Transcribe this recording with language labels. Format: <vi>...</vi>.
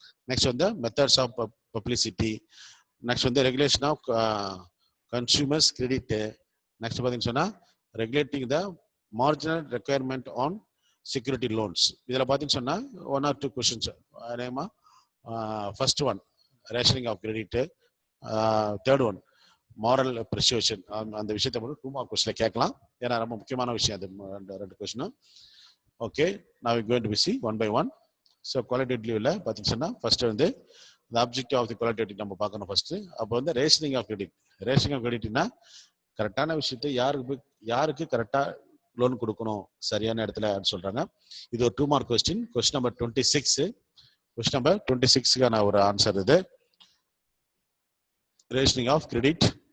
<en>next வந்து methods of publicity, next வந்து regulation of consumers credit, next</en> <ta>பார்த்தீங்கன்னு சொன்னா</ta> <en>Regulating the marginal requirement on security loans.</en> <ta>இதில் பார்த்தீங்கன்னு சொன்னா 1 or 2 questions நேமா.</ta> <en>First one rationing of credit, third one moral persuasion.</en> <ta>அந்த விஷயத்தை மட்டும் 2 மார்க் கொஸ்டின்ல கேட்கலாம். ஏன்னா ரொம்ப முக்கியமான விஷயம் அது ரெண்டு கொஸ்டினும். Okay,</ta> <en>now we going to see one by one.</en> <ta>So qualitatively பார்த்தீங்கன்னா ஃபர்ஸ்ட் வந்து the objective of the qualitative நம்ம பார்க்கணும் ஃபர்ஸ்ட். அப்போ வந்து rationing of credit. Rationing of கிரெடிட்னா கரெக்டான விஷயத்தை யாருக்கு கரெக்டா லோன் கொடுக்கணும் சரியான இடத்துல சொல்றாங்க. இது ஒரு 2 mark question. Question number 26. Question number 26க்கான ஒரு ஆன்சர் இது ரேஷனிங் ஆஃப் கிரெடிட்.</ta>